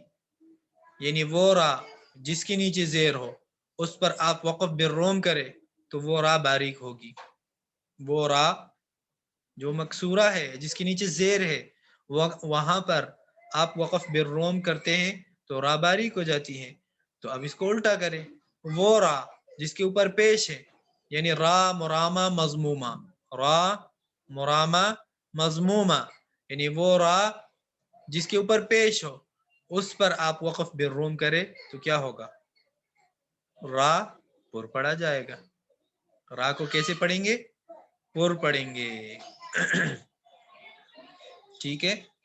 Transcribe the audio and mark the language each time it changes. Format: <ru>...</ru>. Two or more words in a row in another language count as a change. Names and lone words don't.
<ur>یعنی وہ را جس کے نیچے زیر ہو اس پر آپ وقف بالروم کرے تو وہ را باریک ہوگی. وہ را جو مکسورہ ہے جس کے نیچے زیر ہے وہاں پر آپ وقف بالروم کرتے ہیں تو را باریک ہو جاتی ہے. تو اب اس کو الٹا کریں، وہ را جس کے اوپر پیش ہے، یعنی را مرامہ مضمومہ. را مرامہ مضمومہ یعنی وہ را جس کے اوپر پیش ہو اس پر آپ وقف بالروم کرے تو کیا ہوگا؟ را پر پڑھا جائے گا. را کو کیسے پڑھیں گے؟ پر پڑھیں گے. ٹھیک ہے.</ur>